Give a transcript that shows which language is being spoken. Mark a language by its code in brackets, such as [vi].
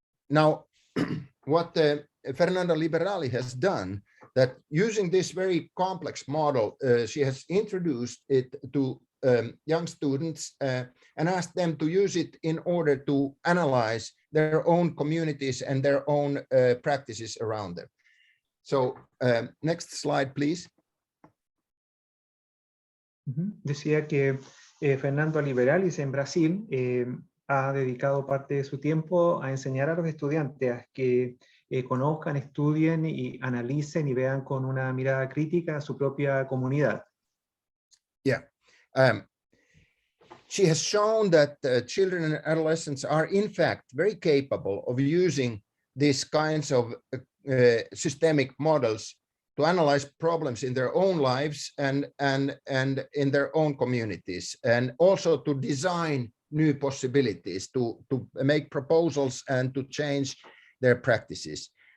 [en] Now, what Fernando Liberali has done, that using this very complex model, she has introduced it to young students and asked them to use it in order to analyze their own communities and their own practices around them. So next slide, please. [es] Decía que Fernando Liberalis en Brasil ha dedicado parte de su tiempo a enseñar a los estudiantes a que conozcan, estudien y analicen y vean con una mirada crítica a su propia comunidad. Yeah. [en] She has shown that children and adolescents are in fact very capable of using these kinds of systemic models to analyze problems in their own lives and in their own communities, and also to design new possibilities, to make proposals and to change their practices.